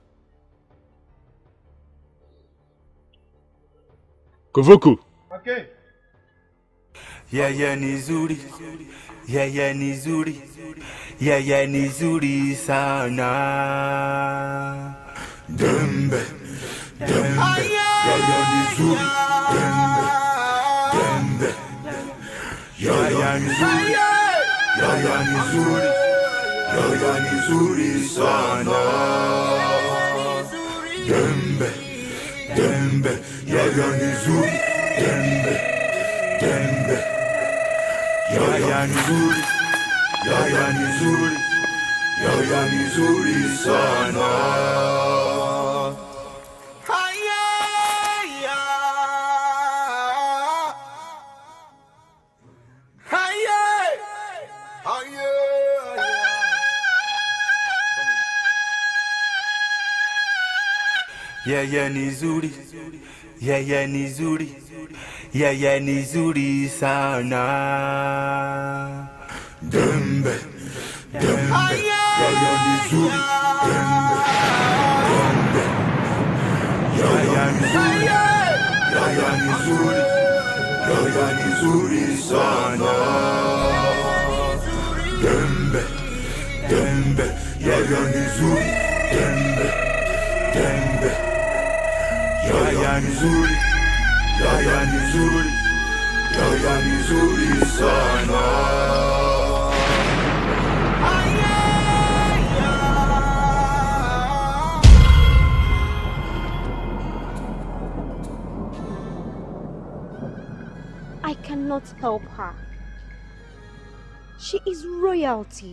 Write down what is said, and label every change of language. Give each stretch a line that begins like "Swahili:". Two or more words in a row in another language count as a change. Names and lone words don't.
Swahili: Kuvuku! Okay. Yaya nizuri, yaya nizuri, yaya nizuri sana. Dembe, dembe, yaya nizuri, dembe, dembe, yaya nizuri, yaya nizuri, yaya nizuri sana. Dembe, dembe, yaya nizuri, dembe, dembe. Yaya nizuri, yaya nizuri, yaya nizuri sana. Haya, haya, haya. Yaya nizuri, yaya nizuri. Yaya nizuri sana. Dembe, dembe, yaya nizuri, dembe, dembe. Yaya nizuri, yaya nizuri, yaya nizuri sana. Dembe, dembe, yaya nizuri, dembe, dembe. Yaya nizuri. Yaya nizuri, yaya nizuri sana.
English: I cannot help her. She is royalty.